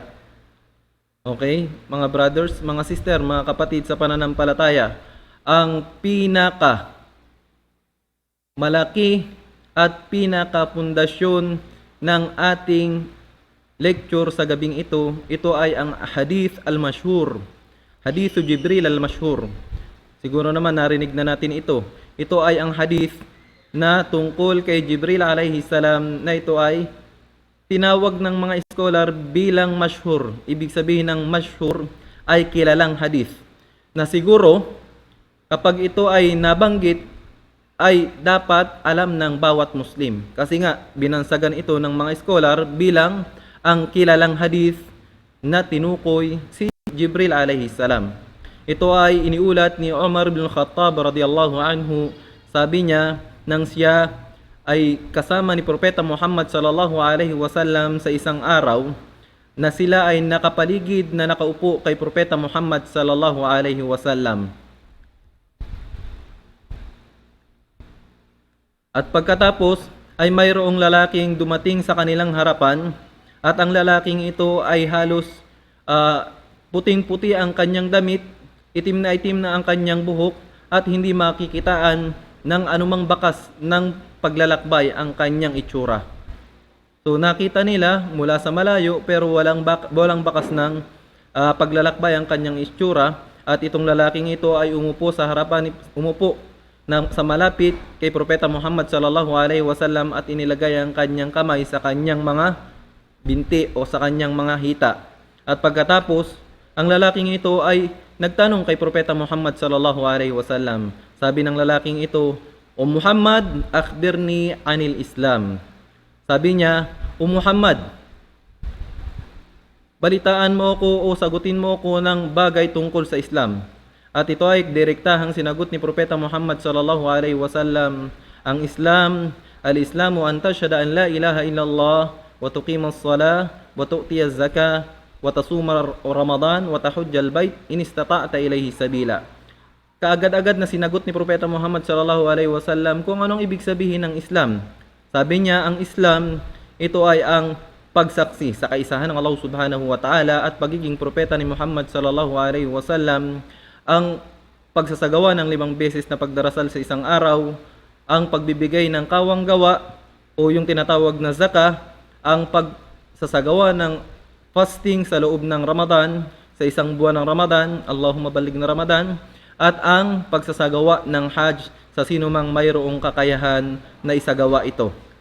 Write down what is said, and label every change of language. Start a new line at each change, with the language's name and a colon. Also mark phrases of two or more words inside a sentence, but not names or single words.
Filipino: Okay, mga brothers, mga sister, mga kapatid sa pananampalataya, ang pinaka malaki at pinaka pundasyon ng ating lecture sa gabing ito ay ang
Arabic: hadith al-mashhur, hadithu Jibril al-mashhur.
Filipino: Siguro naman narinig na natin ito. Ito ay ang hadith na tungkol kay Jibril
Arabic: alayhi salam,
Filipino: na ito ay tinawag ng mga scholar bilang mashhur. Ibig sabihin ng mashhur ay kilalang hadith, na siguro kapag ito ay nabanggit ay dapat alam ng bawat Muslim. Kasi nga, binansagan ito ng mga scholar bilang ang kilalang hadith na tinukoy si Jibril
Arabic: alayhi salam.
Filipino: Ito ay iniulat ni Umar bin Khattab
Arabic: radiyallahu anhu.
Filipino: Sabi niya, nang siya ay kasama ni Propeta Muhammad
Arabic: sallallahu alaihi wasallam
Filipino: sa isang araw, na sila ay nakapaligid na nakaupo kay Propeta Muhammad
Arabic: sallallahu alaihi wasallam.
Filipino: At pagkatapos ay mayroong lalaking dumating sa kanilang harapan, at ang lalaking ito ay halos puting-puti ang kanyang damit, itim na ang kanyang buhok, at hindi makikitaan ng anumang bakas ng paglalakbay ang kanyang itsura. So nakita nila mula sa malayo, pero walang bakas ng paglalakbay ang kanyang itsura, at itong lalaking ito ay umupo sa malapit kay Propeta Muhammad
Arabic: sallallahu alaihi wasallam,
Filipino: at inilagay ang kanyang kamay sa kanyang mga binti o sa kanyang mga hita. At pagkatapos, ang lalaking ito ay nagtanong kay Propeta Muhammad
Arabic: sallallahu alaihi wasallam.
Filipino: Sabi ng lalaking ito, "O Muhammad,
Arabic: akhbirni anil Islam."
Filipino: Sabi niya, "O Muhammad, balitaan mo ako o sagutin mo ako ng bagay tungkol sa Islam." At ito ay direktahang sinagot ni Propeta Muhammad
Arabic: صلى الله عليه وسلم,
Filipino: ang Islam,
Arabic: الإسلام أن تشهد أن لا إله إلا الله وتقيم الصلاة وتؤتي الزكاة وتصوم رمضان وتحج البيت إن استطعت إليه سبيلا.
Filipino: Kaagad-agad na sinagot ni Propeta Muhammad
Arabic: sallallahu alaihi wasallam
Filipino: kung anong ibig sabihin ng Islam. Sabi niya, ang Islam, ito ay ang pagsaksi sa kaisahan ng Allah
Arabic: subhanahu wa ta'ala
Filipino: at pagiging propeta
Arabic: ni Muhammad صلى الله عليه وسلم,
Filipino: ang pagsasagawa ng 5 beses na pagdarasal sa isang araw, ang pagbibigay ng kawang gawa o yung tinatawag na zakah, ang pagsasagawa ng fasting sa loob ng Ramadan, sa isang buwan ng Ramadan,
Arabic: Allahumma baligh na Ramadan,
Filipino: at ang pagsasagawa ng Hajj sa sino mang mayroong kakayahan na isagawa ito.